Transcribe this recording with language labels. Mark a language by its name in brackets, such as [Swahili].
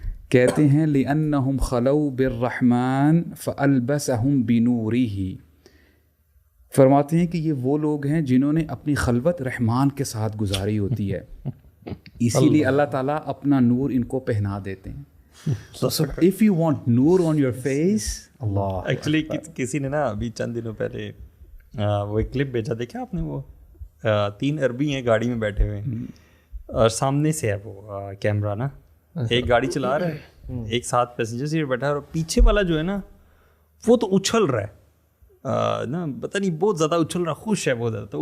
[Urdu] کہتے ہیں [Arabic] لأنہم خلو بالرحمن فألبسہم بنورہ، [Urdu] فرماتے ہیں کہ یہ وہ لوگ ہیں جنہوں نے اپنی خلوت رحمان کے ساتھ گزاری ہوتی ہے، اسی لیے اللہ تعالیٰ اپنا نور ان کو پہنا دیتے ہیں. [English] If you want نور on your face، اللہ [Urdu] actually کسی نے نا ابھی چند دنوں پہلے وہ ایک کلپ بھیجا، دیکھا آپ نے؟ وہ 3 عربی ہیں گاڑی میں بیٹھے ہوئے ہیں اور سامنے سے ہے وہ کیمرہ نا، ایک گاڑی چلا رہا ہے، ایک ساتھ پیسنجر سیٹ بیٹھا ہے، اور پیچھے والا جو ہے نا وہ تو اچھل رہا ہے نا، پتہ نہیں بہت زیادہ اچھل رہا، خوش ہے بہت زیادہ.